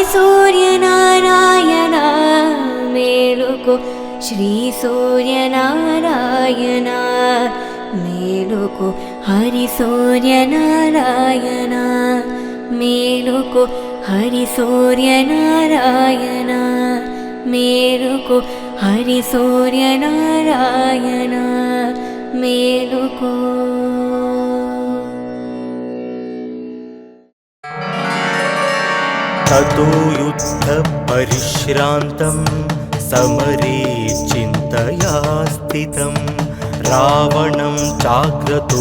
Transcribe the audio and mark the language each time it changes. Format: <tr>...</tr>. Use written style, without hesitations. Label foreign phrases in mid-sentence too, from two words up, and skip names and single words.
<te>సూర్యనారాయణ మేలుకు శ్రీ సూర్యనారాయణ మేలుకు హరి సూర్యనారాయణ మేలుకు హరి సూర్యనారాయణ మేలుకు హరి సూర్యనారాయణ మేలుకు</te> <sa>ततो युद्ध परिश्रान्तं समरे चिन्तया स्थितं रावणं चाग्रतो</sa>